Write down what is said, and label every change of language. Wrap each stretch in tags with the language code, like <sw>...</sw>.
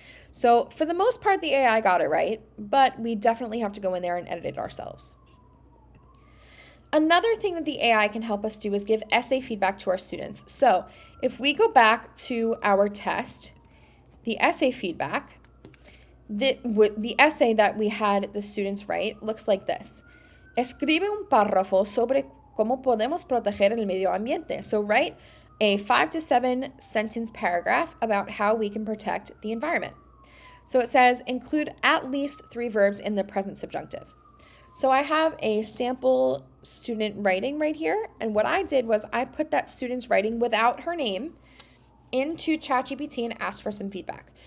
<en>So for the most part, the AI got it right, but we definitely have to go in there and edit it ourselves. Another thing that the AI can help us do is give essay feedback to our students. So if we go back to our test, the essay feedback, the essay that we had the students write looks like this.</en> <es>Escribe un párrafo sobre cómo podemos proteger el medio ambiente.</es> <en>So write a 5 to 7 sentence paragraph about how we can protect the environment. So it says include at least 3 verbs in the present subjunctive. So I have a sample student writing right here, and what I did was I put that student's writing without her name into ChatGPT and asked for some feedback.</en>